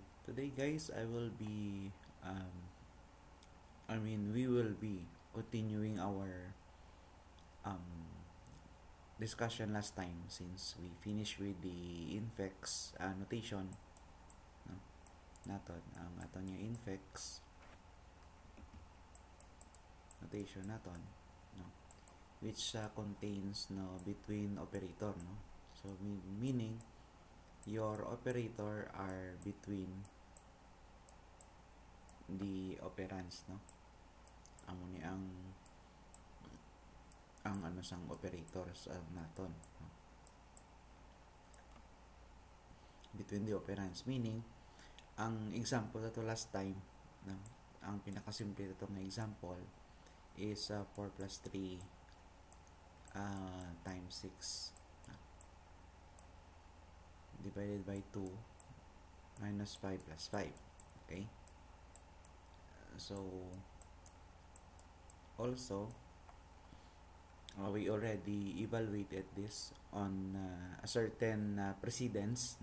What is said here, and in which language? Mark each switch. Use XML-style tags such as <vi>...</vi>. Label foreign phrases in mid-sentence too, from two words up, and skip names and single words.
<en>Today, guys, we will be continuing our um, discussion last time since we finished with the infix notation, no?</en> <hil>Naton, ang aton yung</hil> <en>infix notation</en> <hil>naton, no?</hil> <en>Which contains no between operator, no? So meaning your operator are between the operands, no?</en> <hil>Amo ni ang ano sang operators naton, no?</hil> <en>Between the operands, meaning</en> <hil>ang example na to</hil> <en>last time, no?</en> <hil>Ang pinakasimple ito na example</hil> <en>is 4 plus 3 times 6,</en> <hil>no?</hil> <en>Divided by 2 minus 5 plus 5. Okay? So also we already evaluated this on a certain precedence.</en>